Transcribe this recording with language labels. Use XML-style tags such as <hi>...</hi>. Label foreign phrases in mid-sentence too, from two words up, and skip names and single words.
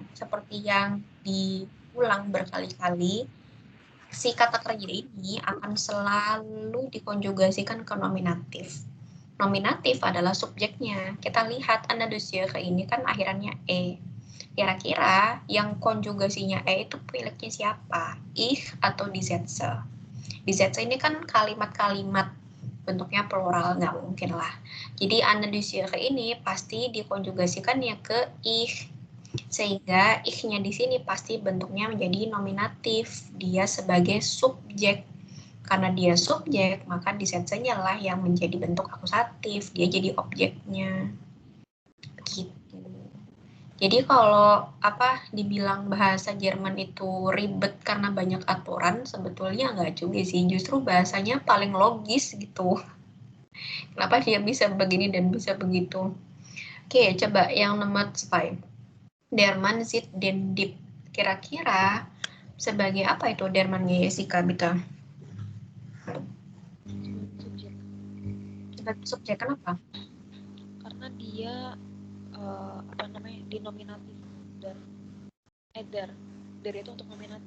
<id>Seperti yang diulang berkali-kali, si kata kerja ini akan selalu dikonjugasikan ke nominatif. Nominatif adalah subjeknya. Kita lihat analysir ini kan akhirannya e. Kira-kira yang konjugasinya e itu miliknya siapa?</id> <de>Ich atau die Sätze? Die Sätze</de> <id>ini kan kalimat-kalimat bentuknya plural, nggak mungkin lah. Jadi analysir ini pasti dikonjugasikannya ke ich, sehingga ich-nya di sini pasti bentuknya menjadi nominatif. Dia sebagai subjek. Karena dia subjek, maka</id> <de>die Sätze-</de> <id>nya lah yang menjadi bentuk akusatif. Dia jadi objeknya. Gitu. Jadi kalau dibilang bahasa Jerman itu ribet karena banyak aturan, sebetulnya nggak juga sih. Justru bahasanya paling logis gitu. Kenapa dia bisa begini dan bisa begitu? Oke, coba yang nomor 2.</id> <de>Der Mann sieht den Dieb.</de> <id>Kira-kira sebagai apa itu</id> <de>der Mann-</de> <id>nya Jessica, Bita? Subjek. Sebagai subjek, kenapa? Karena dia dinominatif dan der itu untuk nominatif.</id>